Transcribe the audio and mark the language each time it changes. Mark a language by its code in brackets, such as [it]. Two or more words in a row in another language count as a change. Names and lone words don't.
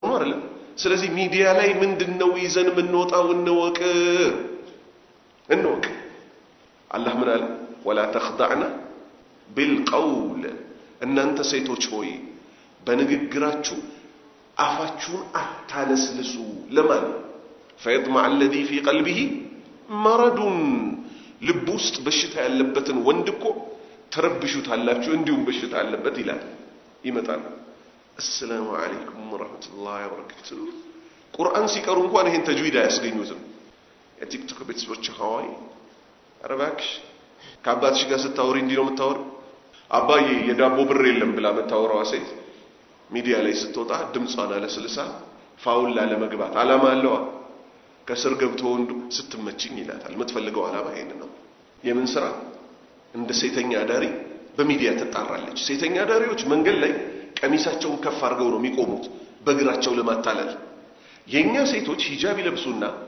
[am] ነው አይደል ስለዚህ ሚዲያ ላይ ምንድነው ይዘን ምንወጣው እንወቅ አላህ ምን አለ [ar] ولا تخضعنا بالقول [am] እናንተ ሴቶች ሆይ በንግግራችሁ አፋችሁን አታለስልሱ ለማን [ar] فيطمع الذي في قلبه [am] مرض ልብ ውስጥ በሽታ ያለበትን ወንድ እኮ ተረብሹታላችሁ እንዲሁም በሽታ ያለበት ይላል ይመጣል [ar] السلام عليكم ورحمة الله وبركاته [am] ቁርአን ሲቀሩ እንኳን ይሄን ተጅዊድ አያስገኙትም የቲክቶክ ቤተሰቦች ሆይ አረባክሽ ከአባትሽ ጋር ስታወሪ እንዲህ ነው የምታወሪ አባዬ የዳቦ ብር የለም ብላ መታወራው ሴት ሚዲያ ላይ ስትወጣ ድምጿን አለስልሳ ፋውል ላለመግባት አላማ አለው ከስር ገብቶ ወንዱ ስትመችኝ ይላታል የምትፈልገው አላማ ይሄን ነው የምን ስራ እንደ ሴተኛ ዳሪ በሚዲያ ተጣራለች ሴተኛ ዳሪዎች መንገድ ላይ ቀሚሳቸውን ከፍ አድርገው ነው የሚቆሙት በእግራቸው ለማታለል የኛ ሴቶች ሂጃብ ይለብሱና